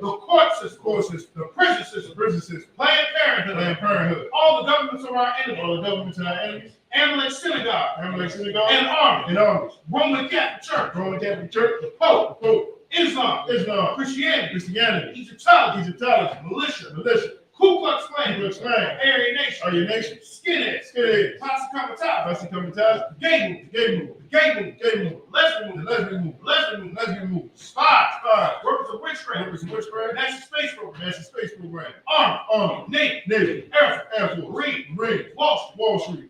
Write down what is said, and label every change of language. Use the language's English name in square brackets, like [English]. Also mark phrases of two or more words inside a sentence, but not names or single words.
[English] the court system, courses, the prison the system, prison system, Planned Parenthood, Planned Parenthood, all the governments of our enemies, all the governments and our enemies, Amalek synagogue, Amalek synagogue, and army, and armies, Roman Catholic Church, Roman Catholic Church, the Pope, Pope, Islam, Islam, Christianity, Christianity, Egyptology, Egyptology, militia, militia, Ku Klux Klan, Ku Klux Klan, Aryan Nation, Aryan Nation, skinheads, skinheads, Posse Comitatus, Posse Comitatus, gay movement, gay movement, gay movement, gay movement, lesbian the movement, lesbian movement, lesbian movement, lesbian movement, spies, spies, workers of witchcraft, members of witchcraft, National Space Program, National Space Program, Army, Army, Navy, Navy, Air Air Force, Force, Marine, Marine, Wall Street, Wall Street,